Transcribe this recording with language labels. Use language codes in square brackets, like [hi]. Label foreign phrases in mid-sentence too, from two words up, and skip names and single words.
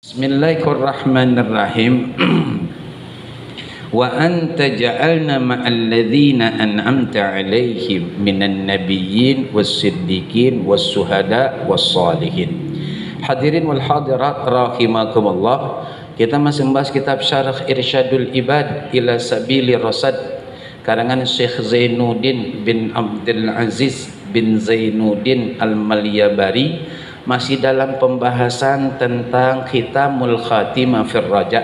[ar] Bismillahirrahmanirrahim. وأنت جعلنا مع الذين أنعمت عليهم من النبيين والصديقين والشهداء والصالحين. حاضرين والحاضرات رحمكم الله. [id] Kita masih membahas kitab Syarah Irsyadul Ibad ila Sabilir Rasyad karangan Syekh Zainuddin bin Abdul Aziz bin Zainuddin Al-Malyabari, masih dalam pembahasan tentang Khitamul Khatimah fir Raja.